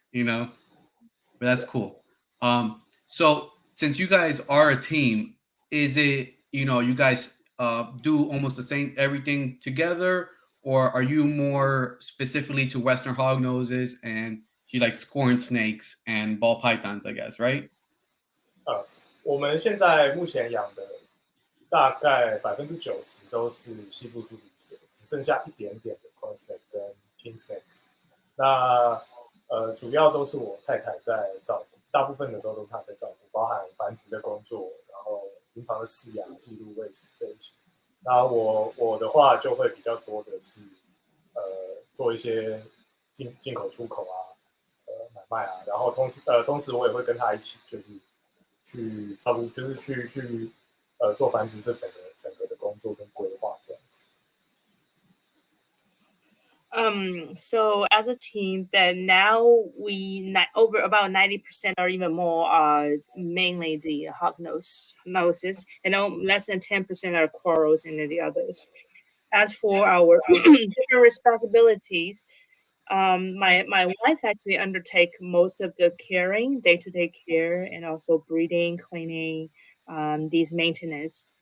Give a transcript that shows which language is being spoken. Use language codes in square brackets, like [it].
[en] But that's cool. So since you guys are a team, is it you guys do almost the same everything together, or are you more specifically to Western hognoses and she likes corn snakes and ball pythons? I guess, right? [zh] 我们现在目前养的大概90%都是西部猪鼻蛇，只剩下一点点的 corn snake 跟 king snakes。那主要都是我太太在照顾，大部分的时候都是她在照顾，包含繁殖的工作，然后平常的饲养、记录、喂食这一些。那我的话就会比较多的是做一些进口、出口啊，买卖啊，然后同时我也会跟她一起就是去照顾，就是去做繁殖这整个的工作跟规划这样子。 [en] So as a team, that now over about 90% or even more are mainly the noses, and less than 10% are corals and the others. As for our different responsibilities, my wife actually undertake most of the caring, day-to-day care, and also breeding, cleaning, these maintenance.